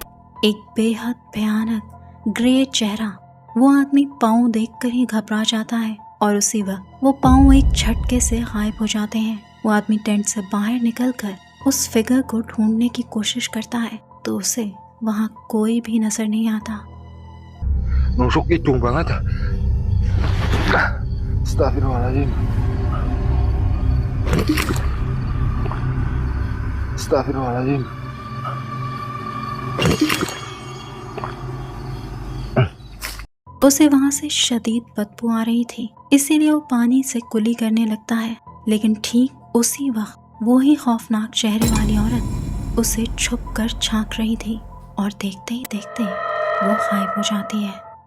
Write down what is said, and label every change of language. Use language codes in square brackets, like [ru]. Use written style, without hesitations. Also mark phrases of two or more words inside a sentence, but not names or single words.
[hi] एक बेहद भयानक ग्रे चेहरा। वो आदमी पाँव देखकर ही घबरा जाता है और उसी वक्त वो पाँव एक झटके से गायब हो जाते हैं। वो आदमी टेंट से बाहर निकलकर उस फिगर को ढूंढने की कोशिश करता है, तो उसे वहाँ कोई भी नजर नहीं आता। [id] Nusuk hidung banget. [ar] Astagfirullahaladzim. Astagfirullahaladzim. [hi] उसे वहाँ से शदीद बदबू आ रही थी, इसीलिए वो पानी से कुली करने लगता है। लेकिन ठीक उसी वक्त वो ही खौफनाक चेहरे वाली औरत उसे छुप कर झांक रही थी और देखते ही देखते वो गायब हो जाती है।